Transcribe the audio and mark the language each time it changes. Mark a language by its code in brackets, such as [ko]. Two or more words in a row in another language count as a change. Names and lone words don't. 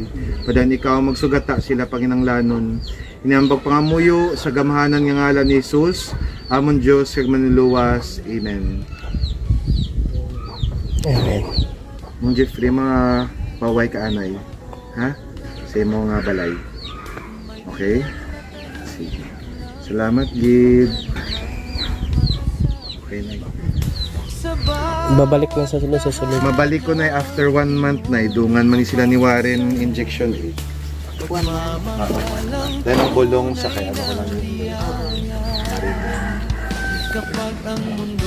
[hil] Padan ikaw magsugata sila panginanglanon. Inambag pangamuyo sa gamhanan nga ngalan ni Jesus, amon Dios kag manuluwas. Amen. Amen. Mong Jeffrey mga paway ka anay. Ha? Sa imo nga balay. Okay? Sige. Salamat gid. Okay na. [tl] Babalik lang sa susunod. [hil] Mabalik ko na after 1 month na dungan man ni sila ni Warren injection eh. [tl] Dahil ang bulong sa kaya ano ko lang kapag ang mundo